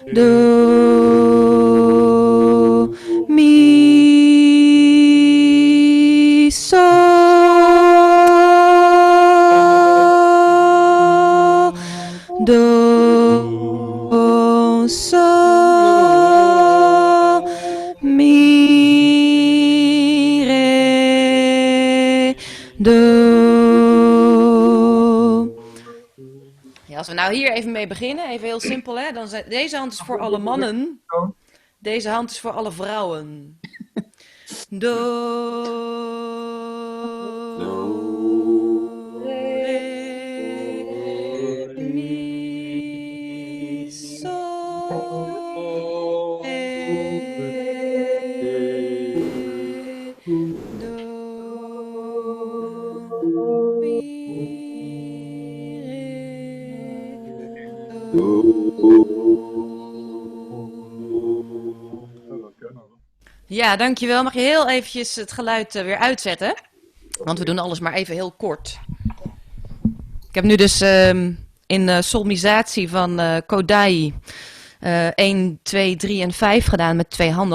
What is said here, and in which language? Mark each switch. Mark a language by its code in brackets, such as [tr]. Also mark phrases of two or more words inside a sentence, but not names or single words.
[nl] do, mi, sol, do, sol, mi, re, do. Ja, als we nou hier even mee beginnen, even heel simpel, hè? Dan zijn, deze hand is voor alle mannen, deze hand is voor alle vrouwen. Do, re, mi, sol, do, mi, re, do. Ja, dankjewel. Mag je heel eventjes het geluid weer uitzetten? Want we doen alles maar even heel kort. Ik heb nu dus in solmisatie van Kodai 1, 2, 3 en 5 gedaan met 2 handen.